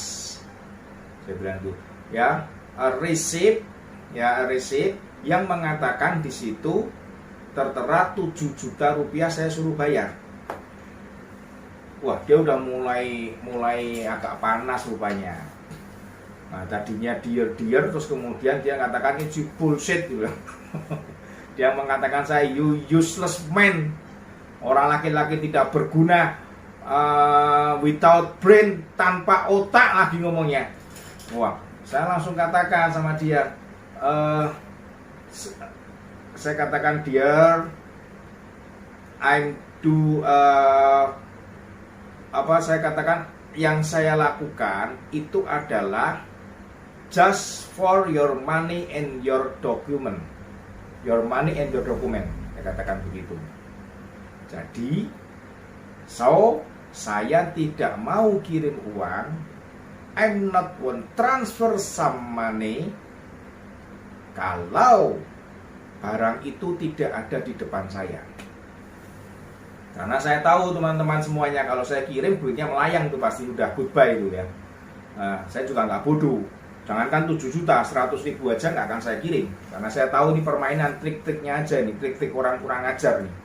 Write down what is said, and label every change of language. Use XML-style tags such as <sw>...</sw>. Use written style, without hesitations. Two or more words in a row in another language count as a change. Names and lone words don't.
<id>Saya bilang itu, ya, receipt yang mengatakan di situ tertera 7 juta rupiah saya suruh bayar. Wah, dia udah mulai agak panas rupanya. Nah, tadinya dear, terus kemudian dia mengatakan ini bullshit gitu. Dia mengatakan saya</id> <en>you useless man,</en> <id>orang laki-laki tidak berguna,</id> <en>without brain,</en> <id>tanpa otak lagi ngomongnya. Wah, saya langsung katakan sama dia, saya katakan, dear, saya katakan yang saya lakukan itu adalah</id> <en>just for your money and your document. Your money and your document.</en> <id>Saya katakan begitu. Jadi, saya tidak mau kirim uang.</id> <en>I'm not want transfer some money.</en> <id>Kalau barang itu tidak ada di depan saya. Karena saya tahu teman-teman semuanya, kalau saya kirim duitnya melayang itu pasti udah goodbye itu ya. Nah, saya juga nggak bodoh. Jangankan 7 juta, 100 ribu aja nggak akan saya kirim. Karena saya tahu ini permainan trik-triknya aja nih, trik-trik orang kurang ajar nih.</id>